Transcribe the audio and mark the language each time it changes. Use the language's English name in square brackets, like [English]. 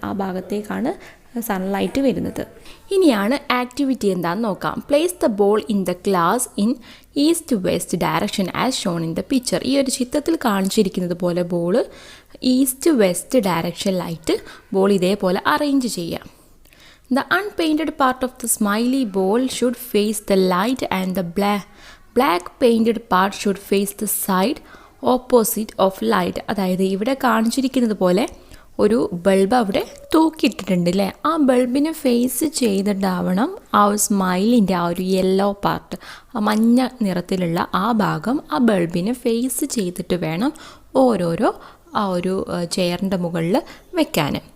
[Malayalam] ആ ഭാഗത്തേക്കാണ് സൺലൈറ്റ് വരുന്നത്. ഇനിയാണ് ആക്ടിവിറ്റി എന്താണെന്ന് നോക്കാം. [English] Place the ball in the glass in east west direction as shown in the picture. [Malayalam] ഈ ഒരു ചിത്രത്തിൽ കാണിച്ചിരിക്കുന്നത് പോലെ ബോൾ ഈസ്റ്റ് വെസ്റ്റ് ഡയറക്ഷനിലായിട്ട് ബോൾ ഇതേപോലെ അറേഞ്ച് ചെയ്യാം. [English] The unpainted part of the smiley ball should face the light and the black painted part should face the side opposite of light. [Malayalam] അതായത് ഇവിടെ കാണിച്ചിരിക്കുന്നത് പോലെ ഒരു ബൾബ് അവിടെ തൂക്കിയിട്ടിട്ടുണ്ട് അല്ലേ. ആ ബൾബിനെ ഫേസ് ചെയ്തിട്ടാവണം ആ ഒരു സ്മൈലിൻ്റെ ആ ഒരു യെല്ലോ പാർട്ട്, ആ മഞ്ഞ നിറത്തിലുള്ള ആ ഭാഗം ആ ബൾബിനെ ഫേസ് ചെയ്തിട്ട് വേണം ഓരോരോ ആ ഒരു ചെയറിൻ്റെ മുകളിൽ വെക്കാൻ.